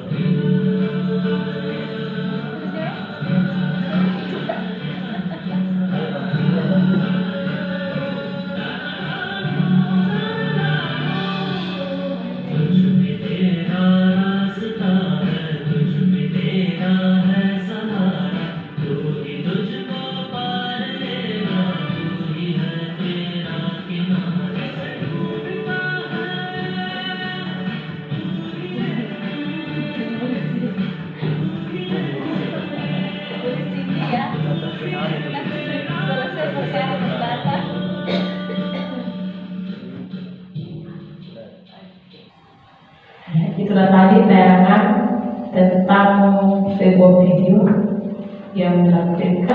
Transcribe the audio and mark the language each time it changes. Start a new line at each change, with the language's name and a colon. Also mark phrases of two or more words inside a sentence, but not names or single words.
Hindi: तुझ में तेरा रास्ता है, तुझ में तेरा है सहारा, तू ही तुझको पार लेगा, तू ही है तेरा किनारा।
Indonesian: Selesai persiapan berbatas. Itulah tadi tayangan tentang sebuah video yang menampilkan.